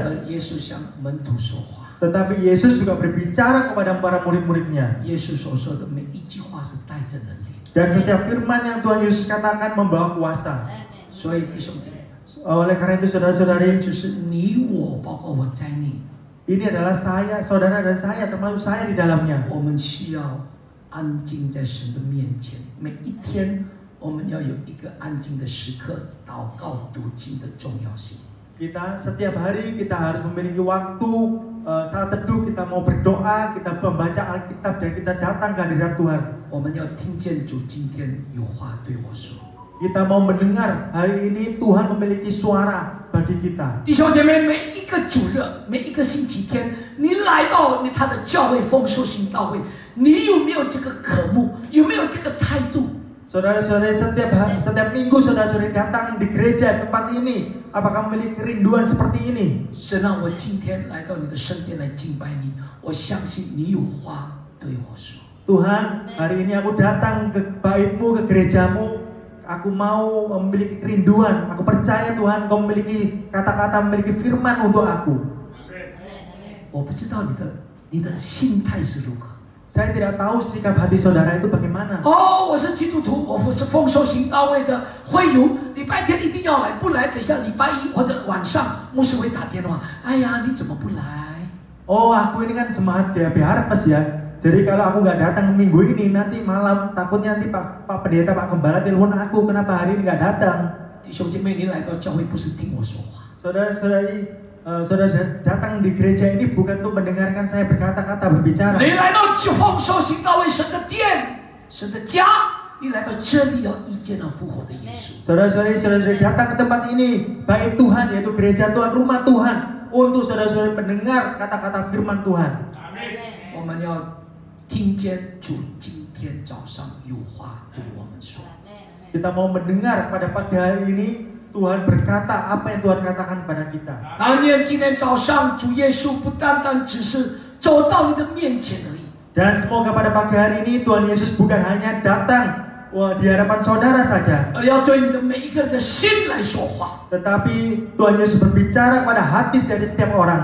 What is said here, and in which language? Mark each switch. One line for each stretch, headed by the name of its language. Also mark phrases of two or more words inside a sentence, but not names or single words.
Chinese: 而耶稣向门徒说话，
Indonesian: Tetapi Yesus juga berbicara kepada para murid-muridnya.
Chinese: 耶稣所说的每一句话是带着能力。
Indonesian: Dan setiap firman yang Tuhan Yesus katakan membawa kuasa.
Chinese: 所以弟兄姐妹，
Indonesian: Oleh karena itu
Chinese: 这
Indonesian: saudara-saudari,
Chinese: 就是你我，包括我在内，
Indonesian: ini adalah saya, saudara dan saya, termasuk saya di dalamnya.
Chinese: 我们需要安静在神的面前。每一天，我们要有一个安静的时刻，祷告、读经的重要性。
Indonesian: Kita setiap hari kita harus memiliki waktu saat teduh, kita mau berdoa, kita membaca Alkitab dan kita datang ke hadirat Tuhan.
Chinese: 我们要听见主今天有话对我说。
Indonesian: Kita mau mendengar hari ini Tuhan memiliki suara bagi kita.
Chinese: 弟兄姐妹，每一个主日，每一个星期天，你来到他的教会丰收行道会，你有没有这个渴慕？有没有这个态度？
Indonesian: Saudara-saudari, setiap minggu saudara-saudari datang di gereja tempat ini, apakah memiliki kerinduan seperti ini?
Chinese: 神让我今天来到你的身边来敬拜你，我相信你有话对我说。
Indonesian: Tuhan, hari ini aku datang ke baitmu, ke gerejamu. Aku mau memiliki kerinduan. Aku percaya Tuhan, Kau memiliki kata-kata, memiliki firman untuk aku.
Chinese: 我不知道你的心态是如何。
Indonesian: Saya tidak tahu sikap hati saudara itu bagaimana.
Chinese: 哦，我是基督徒，我是丰收行道会的会友，礼拜天一定要来，不来等下礼拜一或者晚上牧师会打电话，哎呀，你怎么不来？
Indonesian: Oh, aku ini kan jemaat GAP Harvest ya. Jadi kalau aku nggak datang minggu ini, nanti malam takutnya nanti Pak Pendeta, Pak Gembala telepon aku, kenapa hari ini nggak datang?
Chinese: 弟兄姐妹，你来到教会不是听我说话，
Indonesian: Saudara-saudari, saudara datang di gereja ini bukan untuk mendengarkan saya berkata-kata berbicara.
Chinese: 你来到丰收行道会神的殿、神的家，你来到这里要遇见那复活的耶稣。
Indonesian: Saudara-saudari datang ke tempat ini, bait Tuhan yaitu gereja Tuhan, rumah Tuhan, untuk saudara-saudari mendengar kata-kata firman Tuhan.
Chinese: 我们要听见主今天早上有话对我们说。
Indonesian: Kita mau mendengar pada pagi hari ini Tuhan berkata apa yang Tuhan katakan pada kita.
Chinese: 但愿今天早上主耶稣不单单只是走到你的面前而已，
Indonesian: Dan semoga pada pagi hari ini Tuhan Yesus bukan hanya datang di hadapan saudara saja,
Chinese: 而要对你的每一个人的心来说话。
Indonesian: tetapi Tuhan Yesus berbicara pada hati dari setiap orang.